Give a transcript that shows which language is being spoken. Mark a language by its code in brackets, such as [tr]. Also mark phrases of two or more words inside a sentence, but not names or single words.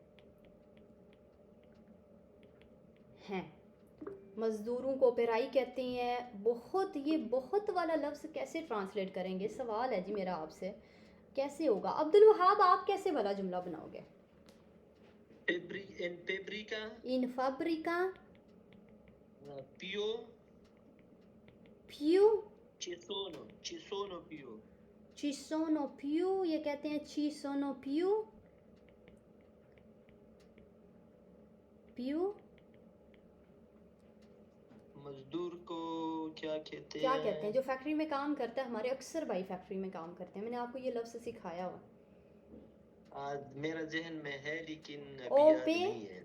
[ur] مزدوروں کو پیرائی کہتے ہیں. بہت، یہ بہت والا لفظ کیسے ٹرانسلیٹ کریں گے، سوال ہے جی میرا آپ سے، کیسے ہوگا? عبدل وہاب، آپ کیسے والا جملہ بناؤ گے? [it] in fabbrica più più ci sono più ci sono più, [ur] یہ کہتے ہیں [it] ci sono più [ur] مزدور کو کیا کہتے क्या हैं? کہتے ہیں? جو فیکٹری میں کام کرتا ہے، ہمارے اکثر بھائی فیکٹری میں کام کرتے ہیں، میں نے آپ کو یہ لفظ سکھایا ہوا. آج میرا ذہن میں ہے لیکن ابھی یاد نہیں ہے.